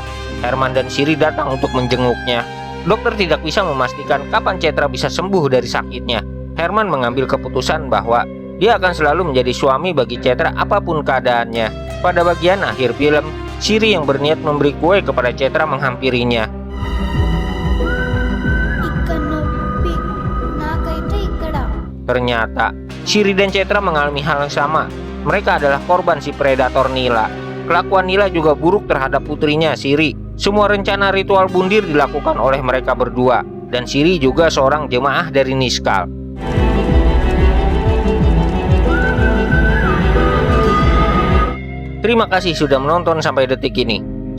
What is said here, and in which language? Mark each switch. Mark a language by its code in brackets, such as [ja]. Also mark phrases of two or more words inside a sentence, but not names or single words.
[id] Herman dan Siri datang untuk menjenguknya. Dokter tidak bisa memastikan kapan Cetra bisa sembuh dari sakitnya. Herman mengambil keputusan bahwa dia akan selalu menjadi suami bagi Cetra apapun keadaannya. Pada bagian akhir film, Siri yang berniat memberi kue kepada Cetra menghampirinya. [te] ఇక్కడ నొప్పి నాకైతే ఇక్కడ. [id] Ternyata, Siri dan Cetra mengalami hal yang sama. Mereka adalah korban si predator Nila. Kelakuan Nila juga buruk terhadap putrinya, Siri. Semua rencana ritual bundir dilakukan oleh mereka berdua. Dan Siri juga seorang jemaah dari Niskal. Terima kasih sudah menonton sampai detik ini.